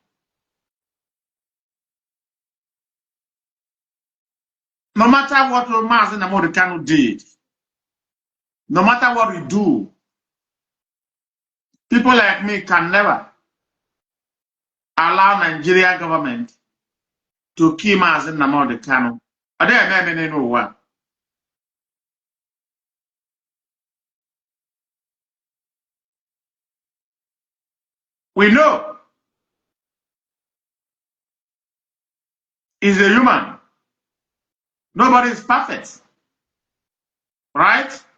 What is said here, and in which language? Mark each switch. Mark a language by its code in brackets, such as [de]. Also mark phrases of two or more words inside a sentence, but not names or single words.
[en] No matter what Mazi Nnamdi Kanu did, no matter what we do, people like me can never allow Nigeria government to kill Mazi Nnamdi Kanu. We know he's a human. Nobody is perfect. Right?